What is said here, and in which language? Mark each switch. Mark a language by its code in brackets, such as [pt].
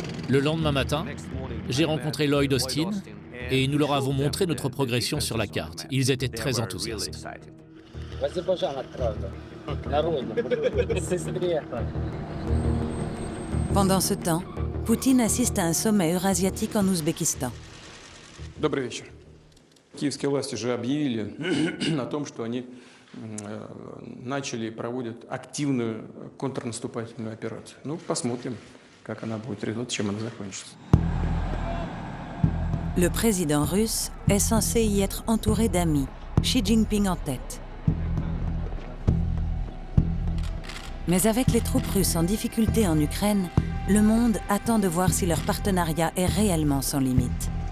[fr] Le lendemain matin, j'ai rencontré Lloyd Austin et nous leur avons montré notre progression sur la carte. Ils étaient très enthousiastes. Pendant ce temps, Poutine assiste à un sommet eurasiatique en Ouzbékistan. [ru] Добрый вечер. Киевские власти же объявили о том, что они начали и проводят активную контрнаступательную операцию. Ну, посмотрим, как она будет результат, чем она закончится. [fr] Le président russe est censé y être entouré d'amis, Xi Jinping en tête. Mais avec les troupes russes en difficulté en Ukraine, le monde attend de voir si leur partenariat est réellement sans limite.